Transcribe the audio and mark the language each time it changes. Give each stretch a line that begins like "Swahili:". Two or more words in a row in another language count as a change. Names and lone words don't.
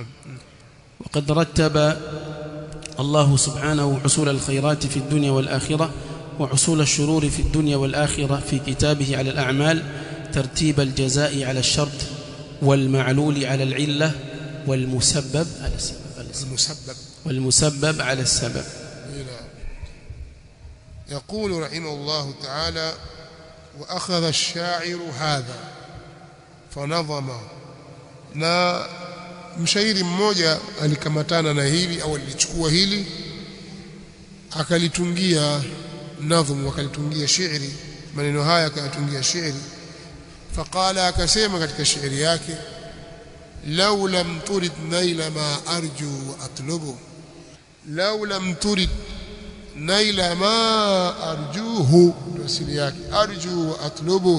Arabic: وقد رتب الله سبحانه حصول الخيرات في الدنيا والآخرة وحصول الشرور في الدنيا والآخرة في كتابه على الأعمال ترتيب الجزاء على الشرط والمعلول على العلة والمسبب على السبب. يقول رحمه الله تعالى: وأخذ الشاعر هذا فنظمه.
Swahili: na mshairi mmoja alikamatana na hili au alichukua hili akalitungia nadhmu, akalitungia shairi, maneno haya akayatungia shairi. Faqala, akasema katika shairi yake:
Arabic: لو لم ترد نيل ما أرجو وأطلب, لو لم ترد نيل ما أرجوه,
Swahili: ndio asili yake,
Arabic: أرجو وأطلب.